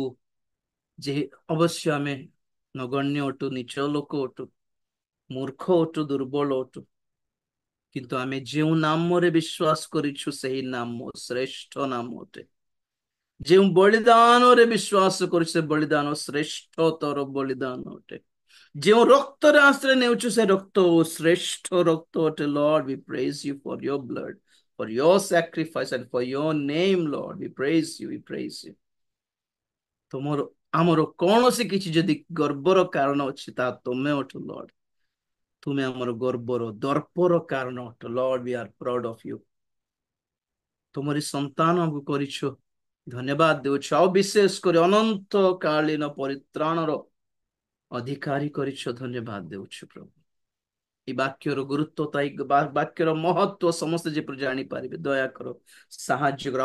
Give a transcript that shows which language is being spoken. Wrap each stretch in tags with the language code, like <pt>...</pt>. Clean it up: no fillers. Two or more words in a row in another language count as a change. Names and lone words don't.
<or>ଯେ ଅବଶ୍ୟ ଆମେ ନଗଣ୍ୟ ଅଟୁ, ନିଚ ଲୋକ ଅଟୁ, ମୂର୍ଖ ଅଟୁ, ଦୁର୍ବଳ ଅଟୁ, କିନ୍ତୁ ଆମେ ଯେଉଁ ନାମରେ ବିଶ୍ୱାସ କରିଛୁ ସେହି ନାମ ଶ୍ରେଷ୍ଠ ନାମ ଅଟେ। ଯେଉଁ ବଳିଦାନରେ ବିଶ୍ୱାସ କରୁଛୁ ସେ ବଳିଦାନ ଶ୍ରେଷ୍ଠତର ବଳିଦାନ ଅଟେ। ଯେଉଁ ରକ୍ତରେ ଆଶ୍ରୟ ନେଉଛୁ ସେ ରକ୍ତ ଶ୍ରେଷ୍ଠ ରକ୍ତ ଅଟେ।</or> <en>Lord we praise you for your blood, for your sacrifice and for your name. Lord we praise you, we praise you.</en> <or>तुमର ଆମର କୌଣସି କିଛି ଯଦି ଗର୍ବର କାରଣ ଅଛି ତା ତୁମେ ଅଟ ଲର୍ଡ। ତୁମେ ଆମର ଗର୍ବର ଦର୍ପର କାରଣ ଅଟ ଲର୍ଡ।</or> <en>We are proud of you.</en> <or>ତୁମରି ସନ୍ତାନ ଆମକୁ କରିଛ, ଧନ୍ୟବାଦ ଦେଉଛୁ। ଆଉ ବିଶେଷ କରି ଅନନ୍ତ କାଳୀନ ପରିତ୍ରାଣର ଅଧିକାରୀ କରିଛ, ଧନ୍ୟବାଦ ଦେଉଛୁ ପ୍ରଭୁ। এই ବାକ୍ୟର ଗୁରୁତ୍ୱ, ବାକ୍ୟର ମହତ୍ୱ ସମସ୍ତେ ଯେପରି ଜାଣିପାରିବେ ଦୟାକର, ସାହାଯ୍ୟ କର।</or>